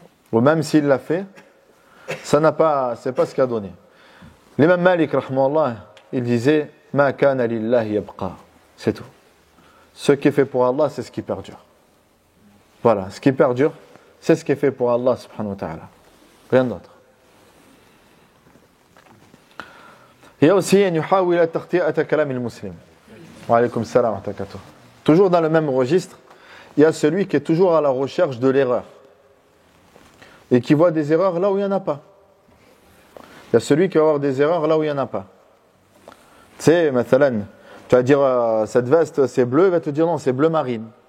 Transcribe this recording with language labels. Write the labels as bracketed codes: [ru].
[fr] Ou même s'il l'a fait, c'est pas ce qu'il a donné. L'imam Malik, rahmahullah, il disait [ar] ma kana lillahi yabqa. [fr] C'est tout. Ce qui est fait pour Allah, c'est ce qui perdure. Voilà, ce qui perdure, c'est ce qui est fait pour Allah subhanahu wa ta'ala. Rien d'autre. Il y a aussi [ar] أن يحاول تخطئة كلام المسلم. وعليكم السلام ورحمة الله وبركاته. [fr] Toujours dans le même registre, il y a celui qui est toujours à la recherche de l'erreur et qui voit des erreurs là où il n'y en a pas. Il y a celui qui va avoir des erreurs là où il n'y en a pas. Tu sais, مثلا, tu vas dire cette veste c'est bleu, il va te dire non, c'est bleu marine.